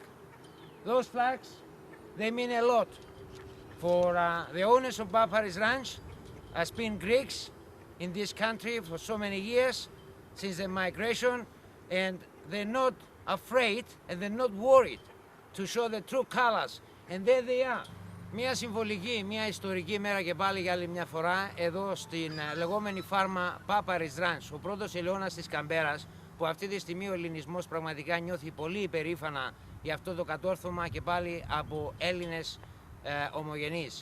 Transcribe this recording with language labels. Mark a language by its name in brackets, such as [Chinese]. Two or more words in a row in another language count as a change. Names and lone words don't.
[English] Those flags, they mean a lot for the owners of Papyrus Ranch, has been Greeks in this country for so many years since the migration, and they're not afraid and they're not worried to show the true colors. And there they are. [Greek] Μια συμβολική, μια ιστορική μέρα και πάλι για άλλη μια φορά εδώ στην λεγόμενη φάρμα Papyrus Ranch, ο πρώτος ελαιώνας της Καμπέρας, που αυτή τη στιγμή ο ελληνισμός πραγματικά νιώθει πολύ υπερήφανα για αυτό το κατόρθωμα και πάλι από Έλληνες ομογενείς.